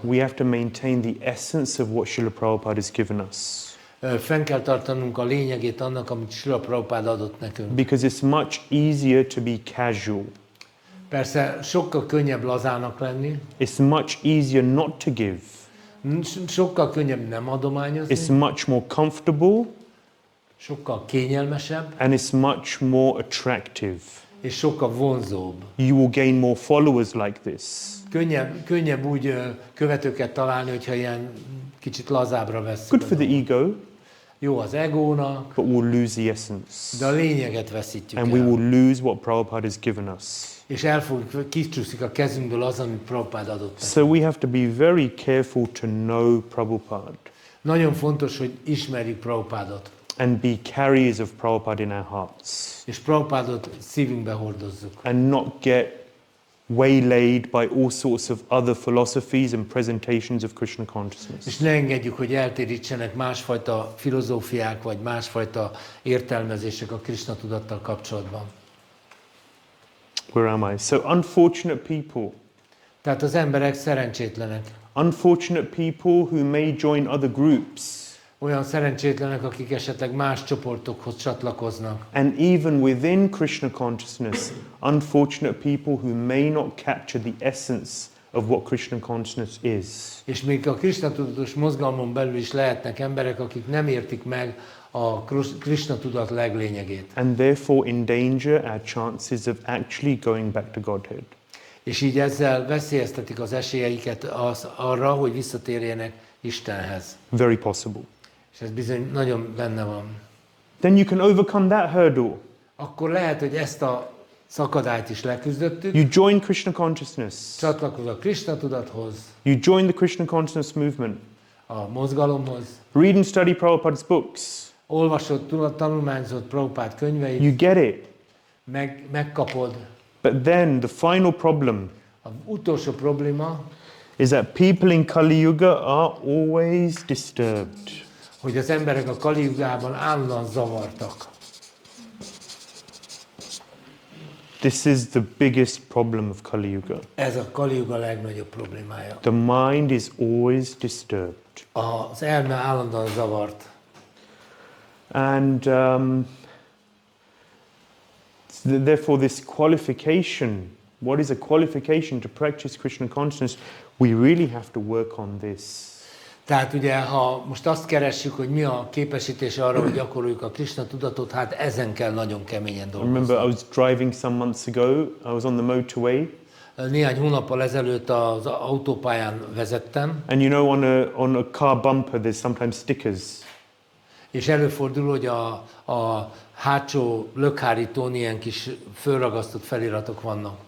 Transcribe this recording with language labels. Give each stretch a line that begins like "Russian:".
English: We have to maintain the essence of what Srila Prabhupada has given us.
Hungarian: Fenn kell tartanunk a lényegét annak, amit Srila Prabhupada adott nekünk.
English: Because it's much easier to be casual.
Hungarian: Persze sokkal könnyebb lazának lenni.
English: It's much easier not to give.
Hungarian: Sokkal könnyebb nem adományozni.
English: It's much more comfortable.
Hungarian: Sokkal kényelmesebb.
English: And it's much more attractive.
Hungarian: És sokkal vonzóbb.
English: You will gain more followers like this.
Hungarian: Könnyebb úgy követőket találni, hogyha ilyen kicsit lazábbra vesszük.
English: Good for the ego.
Hungarian: Jó az egónak.
English: But we'll lose the essence.
Hungarian: De a lényeget veszítjük
English: And
Hungarian: el.
English: we will lose what Prabhupada has given us.
Hungarian: És kicsúszik a kezünkből az, amit Prabhupada adott.
English: So we have to be very careful to know Prabhupada.
Hungarian: Nagyon fontos, hogy ismerjük Prabhupádot.
English: And be carriers of Prabhupada in our hearts.
Hungarian: És Prabhupádot szívünkbe hordozzuk.
English: And not get waylaid by all sorts of other philosophies and presentations of Krishna consciousness.
Hungarian: És ne engedjük, hogy eltérítsenek másfajta filozófiák, vagy másfajta értelmezések a Krishna tudattal kapcsolatban.
English: Where am I? So unfortunate people.
Hungarian: Tehát az emberek szerencsétlenek.
English: Unfortunate people who may join other groups.
Hungarian: Olyan szerencsétlenek, akik esetleg más csoportokhoz csatlakoznak.
English: And even within Krishna consciousness, unfortunate people who may not capture the essence of what Krishna consciousness is.
Hungarian: És még a Krishna tudatos mozgalmon belül is lehetnek emberek, akik nem értik meg a Krishna tudat leglényegét.
English: and therefore endanger our chances of actually going back to Godhead.
Hungarian: És így ezzel veszélyeztetik az esélyeiket arra, hogy visszatérjenek Istenhez.
English: Very possible.
Hungarian: És ez bizony nagyon benne van.
English: Then you can overcome that hurdle.
Hungarian: Akkor lehet, hogy ezt a szakadályt is leküzdöttük.
English: You join Krishna consciousness.
Hungarian: Csatlakozol a Krishna tudathoz,
English: You join the Krishna consciousness movement.
Hungarian: a mozgalomhoz,
English: Read and study Prabhupada's books.
Hungarian: olvasod, tanulmányzod Prabhupád könyveit,
English: You get it.
Hungarian: megkapod.
English: But then the final problem
Hungarian: Az utolsó probléma,
English: is that people in Kali Yuga are always disturbed.
Hungarian: hogy az emberek a Kali Yugában állandóan zavartak.
English: This is the biggest problem of Kali Yuga.
Hungarian: Ez a Kali Yuga legnagyobb problémája.
English: The mind is always disturbed.
Hungarian: Az elme állandóan zavart.
English: And therefore this qualification, what is a qualification to practice Krishna consciousness? We really have to work on this.
Hungarian: Tehát ugye, ha most azt keressük, hogy mi a képesítés arra, hogy gyakoroljuk a Krishna tudatot, hát ezen kell nagyon keményen
English: I
Hungarian: dolgozni.
English: remember I was driving some months ago, I was on the motorway,
Hungarian: Néhány hónappal ezelőtt az autópályán vezettem,
English: and you know on a car bumper there's sometimes stickers.
Hungarian: és előfordul, hogy a hátsó lökhárítón ilyen kis fölragasztott feliratok vannak.